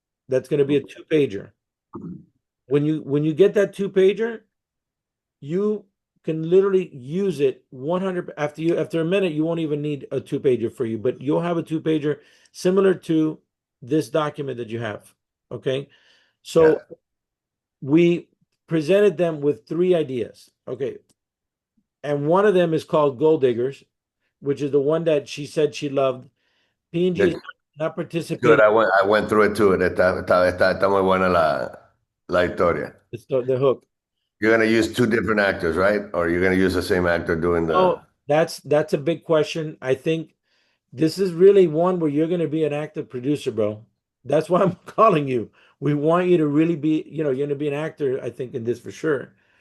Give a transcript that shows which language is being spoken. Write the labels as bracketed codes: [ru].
[en] That's going to be a two-pager. When you get that two-pager, you can literally use it 100 after a minute you won't even need a two-pager for you, but you'll have a two-pager similar to this document that you have. Okay, yeah. so we presented them with three ideas. Okay, and one of them is called Gol Diggers, which is the one that she said she loved. P&G is That's not good. participating. I went through it too. [es] Está muy buena la historia. [en] It's the hook. You're gonna use two different actors, right? Or you're gonna use the same actor doing the. Oh, that's a big question. I think this is really one where you're going to be an active producer, bro. That's why I'm calling you. We want you to really be, you're going to be an actor, I think, in this for sure.